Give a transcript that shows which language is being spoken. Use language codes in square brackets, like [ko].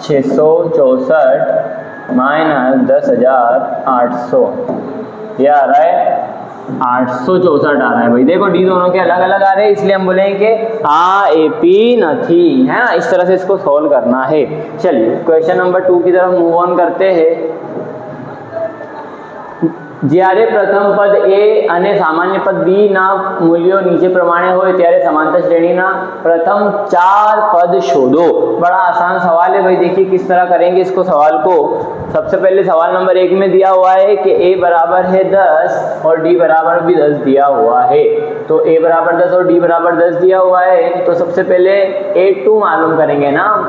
[hi] 11,664 minus 10,800 ये आ रहा है 864 आ रहा है भाई। देखो डी दोनों के अलग अलग आ रहे हैं, इसलिए हम बोलेंगे कि AP नहीं है ना। इस तरह से इसको सॉल्व करना है। चलिए क्वेश्चन नंबर 2 की तरफ मूव ऑन करते हैं। [gu] જ્યારે પ્રથમ પદ A અને સામાન્ય પદ B ના મૂલ્યો નીચે પ્રમાણે હોય ત્યારે સમાંતર શ્રેણીના પ્રથમ 4 પદ શોધો। [hi] बड़ा आसान सवाल है भाई, देखिए किस तरह करेंगे इसको सवाल को। सबसे पहले सवाल नंबर 1 में दिया हुआ है कि A बराबर है 10 और D बराबर भी 10 दिया हुआ है। तो A बराबर 10 और D बराबर 10 दिया हुआ है, तो सबसे पहले A2 मालूम करेंगे ना।